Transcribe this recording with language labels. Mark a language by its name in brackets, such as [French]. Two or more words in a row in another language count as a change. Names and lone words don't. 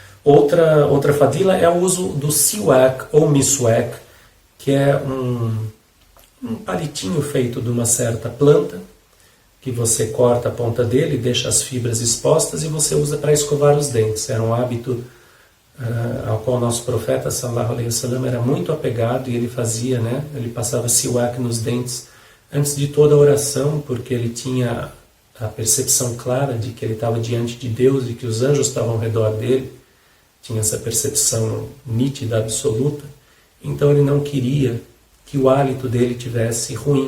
[Portuguese] Outra fadila é o uso do siwak ou miswak, que é um palitinho feito de uma certa planta, que você corta a ponta dele, deixa as fibras expostas e você usa para escovar os dentes. Era um hábito ao qual nosso profeta [Arabic] صلى الله عليه وسلم [Portuguese] era muito apegado, e ele fazia, né? Ele passava siwak nos dentes antes de toda a oração, porque ele tinha a percepção clara de que ele estava diante de Deus e que os anjos estavam ao redor dele. Tinha essa percepção nítida, absoluta. Então ele não queria que o hálito dele tivesse ruim.